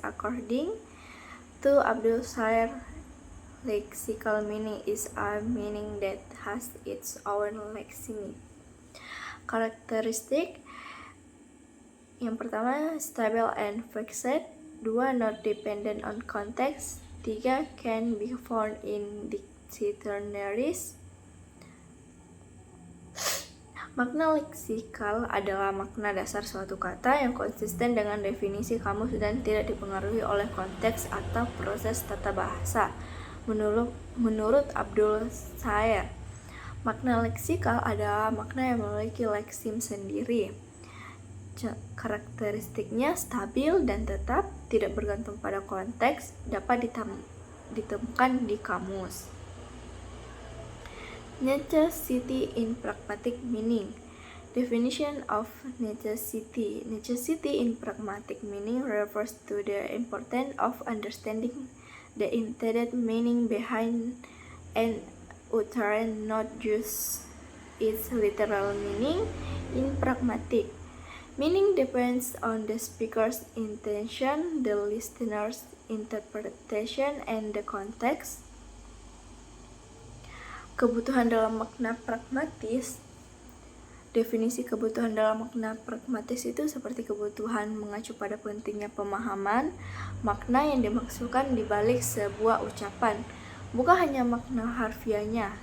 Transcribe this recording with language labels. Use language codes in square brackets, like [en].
[en] According to Abdul Sayer, lexical meaning is a meaning that has its own lexeme. [id] Karakteristik: yang pertama, [en] stable and fixed. [id] 2. [en] Not dependent on context. 3. Can be found in dictionaries. [id] Makna leksikal adalah makna dasar suatu kata yang konsisten dengan definisi kamus dan tidak dipengaruhi oleh konteks atau proses tata bahasa. Menurut Abdul Sayer, makna leksikal adalah makna yang memiliki leksim sendiri. Karakteristiknya stabil dan tetap, tidak bergantung pada konteks, dapat ditemukan di kamus. [en] Necessity in pragmatic meaning. Definition of necessity. Necessity in pragmatic meaning refers to the importance of understanding the intended meaning behind an utterance, not just its literal meaning. In pragmatic meaning depends on the speaker's intention, the listener's interpretation, and the context. [id] Kebutuhan dalam makna pragmatis. Definisi kebutuhan dalam makna pragmatis itu seperti kebutuhan mengacu pada pentingnya pemahaman makna yang dimaksudkan di balik sebuah ucapan, bukan hanya makna harfiahnya.